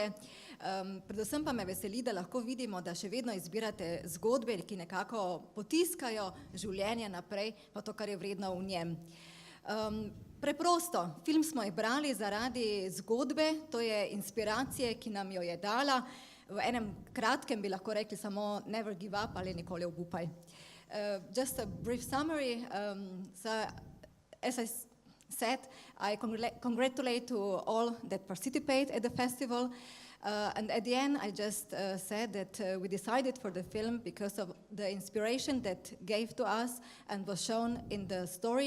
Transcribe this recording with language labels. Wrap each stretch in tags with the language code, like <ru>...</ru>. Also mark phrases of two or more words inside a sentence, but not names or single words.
<sl>Predvsem pa me veseli, da lahko vidimo, da še vedno izbirate zgodbe, ki nekako potiskajo življenje naprej, pa to, kar je vredno v njem. Preprosto, film smo izbrali zaradi zgodbe, to je inspiracije, ki nam jo je dala. V enem kratkem bi lahko rekli samo</sl> <en>never give up</en> <sl>ali nikoli obupaj.</sl> <en>Just a brief summary. So, as I said, I congratulate to all that participate at the festival. And at the end, I just said that we decided for the film because of the inspiration that gave to us and was shown in the story.</en>